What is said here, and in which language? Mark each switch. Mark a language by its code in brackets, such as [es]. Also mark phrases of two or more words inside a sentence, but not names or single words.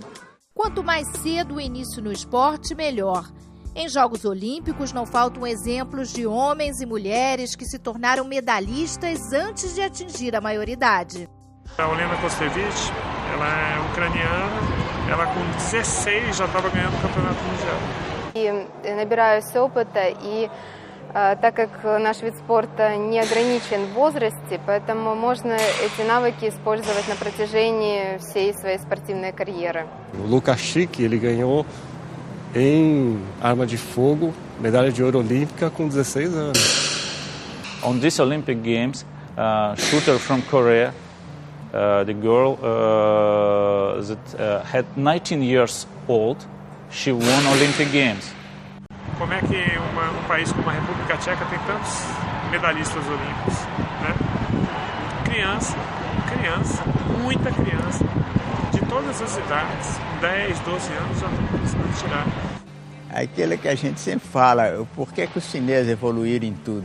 [pt] Quanto mais cedo o início no esporte, melhor. Em Jogos Olímpicos não faltam exemplos de homens e mulheres que se tornaram medalhistas antes de atingir a maioridade. A Olena Kostevich, ela é ucraniana, ela com 16 já estava ganhando o campeonato mundial. [ru] И набираюсь опыта, и так как наш вид спорта не ограничен в возрасте, поэтому можно эти навыки использовать на протяжении всей своей спортивной карьеры. [pt] O Lukashik, ele ganhou em arma de fogo, medalha de ouro olímpica com 16 anos. [en] On these Olympic Games, shooter from Korea, the girl that had 19 years old, she won Olympic Games. [pt] Como é que um país como a República Tcheca tem tantos medalhistas olímpicos, né? Criança, muita criança, de todas as idades, 10, 12 anos já estão começando a tirar. Aquilo que a gente sempre fala, por que os chineses evoluíram em tudo?